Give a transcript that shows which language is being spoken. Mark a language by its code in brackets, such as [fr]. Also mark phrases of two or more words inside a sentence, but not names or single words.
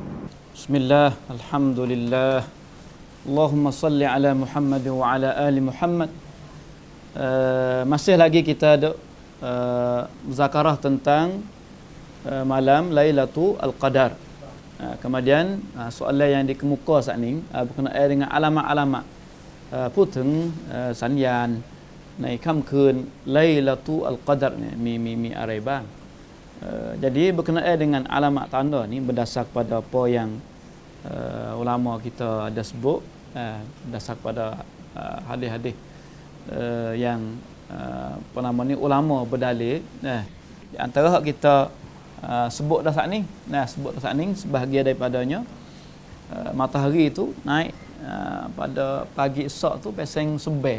[ar] بسم الله، الحمد لله، اللهم صل على محمد وعلى آل محمد. [ms] Masih lagi kita ada muzakarah tentang malam Lailatul Qadar. Kemudian soalan yang dikemuka saat ini berkenaan dengan alamat-alamat [th] พูดถึงสัญญาณในค่ำคืนไลลาตุอัลกอดัรเนี่ยมีอะไรบ้าง [ms] jadi berkenaan dengan alamat tanda ni berdasar kepada apa yang ulama kita ada sebut, berdasar kepada hadis-hadis yang apa nama ni ulama berdalil. Di antara hak kita sebut dah saat ni, sebahagian daripadanya matahari itu naik pada pagi esok tu pasang seber.